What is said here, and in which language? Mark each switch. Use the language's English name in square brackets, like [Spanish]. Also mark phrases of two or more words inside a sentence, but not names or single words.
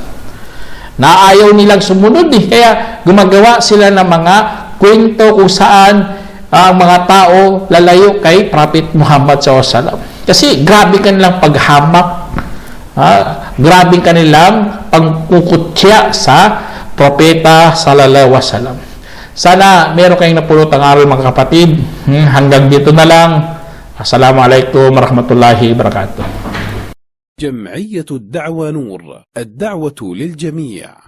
[Filipino] Na ayaw nilang sumunod Kaya gumagawa sila ng mga kwento kung saan ang mga tao lalayo kay Prophet Muhammad SAW. Kasi grabe kanilang paghamak, grabe kanilang pagkukutsya sa Propeta [Arabic] صلى الله عليه وسلم. [Filipino] Sana meron kayong napulot ang aral mga kapatid. Hanggang dito na lang. [Arabic] السلام عليكم ورحمة الله وبركاته. جمعية الدعوة نور، الدعوة للجميع.